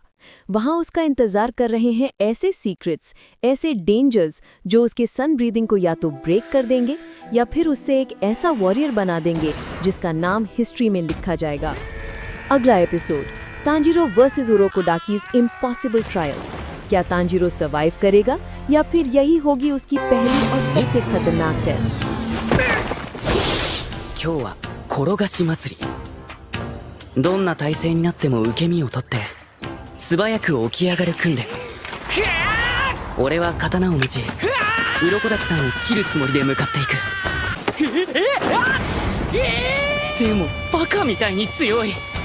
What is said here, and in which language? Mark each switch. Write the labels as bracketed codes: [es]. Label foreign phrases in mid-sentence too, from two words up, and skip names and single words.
[hi] वहां उसका इंतजार कर रहे हैं ऐसे सीक्रेट्स, ऐसे डेंजर्स जो उसके [en] sun breathing [hi] को या तो ब्रेक कर देंगे या फिर उससे एक ऐसा वॉरियर बना देंगे जिसका नाम हिस्ट्री में लिखा जाएगा। अगला एपिसोड, तांजीरो वर्सेस उरोकोडाकीज [en] impossible trials. [hi] क्या तांजीरो सर्वाइव करेगा या फिर यही होगी उसकी पहली और सबसे खतरनाक टेस्ट? [ja] 今日は転がし祭り。どんな体勢になっても受け身を取って素早く起き上がる訓練。俺は刀を持ち鱗滝さんを切るつもりで向かっていく。でもバカみたいに強い。